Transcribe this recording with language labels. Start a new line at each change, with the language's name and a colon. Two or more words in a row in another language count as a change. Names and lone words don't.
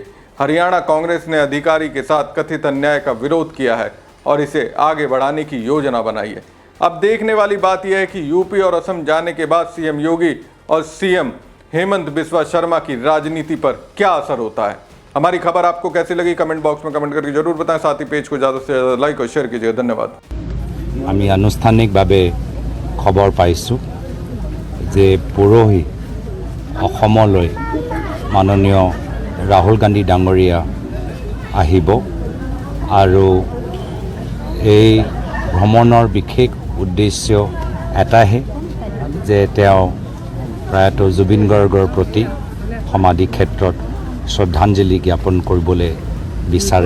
Hindi: हरियाणा कांग्रेस ने अधिकारी के साथ कथित अन्याय का विरोध किया है और इसे आगे बढ़ाने की योजना बनाई है। अब देखने वाली बात यह है कि यूपी और असम जाने के बाद CM योगी और CM हेमंत बिस्वा शर्मा की राजनीति पर क्या असर होता है। हमारी खबर आपको कैसी लगी
English: comment box
Hindi: में कमेंट करके जरूर बताएं। साथ ही पेज को ज़्यादा से ज़्यादा लाइक और शेयर कीजिएगा। धन्यवाद।
Assamese: আমি আনুষ্ঠানিকভাৱে খবৰ পাইছোঁ যে পৰহি অসমলৈ মাননীয় ৰাহুল গান্ধী ডাঙৰীয়া আহিব আৰু এই ভ্ৰমণৰ বিশেষ উদ্দেশ্য এটাহে যে তেওঁ প্ৰয়াত জুবিন গাৰ্গৰ প্ৰতি সমাধি ক্ষেত্ৰত শ্ৰদ্ধাঞ্জলি জ্ঞাপন কৰিবলৈ বিচাৰে।